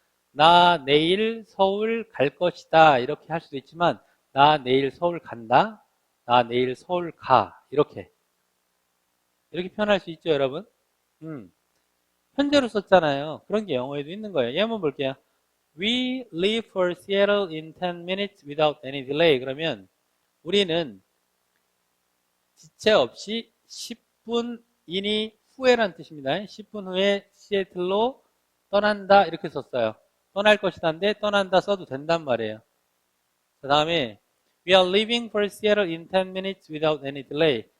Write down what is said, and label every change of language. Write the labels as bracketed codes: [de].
[ko] 나 내일 서울 갈 것이다. 이렇게 할 수도 있지만 나 내일 서울 간다. 나 내일 서울 가. 이렇게 표현할 수 있죠, 여러분? 현재로 썼잖아요. 그런 게 영어에도 있는 거예요. 예문 볼게요. [en] We leave for Seattle in 10 minutes without any delay. [ko] 그러면 우리는 지체 없이 10분 이니 후에란 뜻입니다. 10분 후에 시애틀로 떠난다 이렇게 썼어요. 떠날 것이다인데 떠난다 써도 된단 말이에요. 그 다음에 [en] We are leaving for Seattle in 10 minutes without any delay.